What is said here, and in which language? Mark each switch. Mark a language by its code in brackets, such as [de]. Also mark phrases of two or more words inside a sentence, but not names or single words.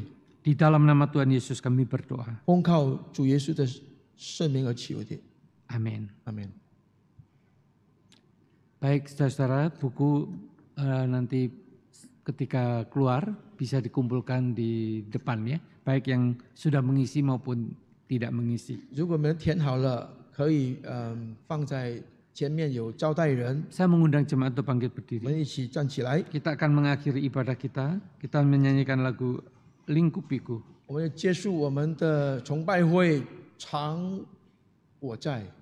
[id] Di dalam nama Tuhan Yesus kami berdoa. [zh] 奉靠主耶稣的圣名而求的。 [id] Amin. [zh] 阿门。 [id] Baik saudara-saudara, buku nanti ketika keluar bisa dikumpulkan di depan ya. Baik yang sudah mengisi maupun tidak mengisi. [zh] 如果我们填好了，可以放在前面有招待人， [id] Saya mengundang jemaat untuk bangkit [zh] 我 [id] berdiri. [zh] 们一起站起来， [id] Kita akan mengakhiri ibadah kita. Kita menyanyikan lagu Lingkupiku. [zh] 我们结束我们的崇拜会，常我在。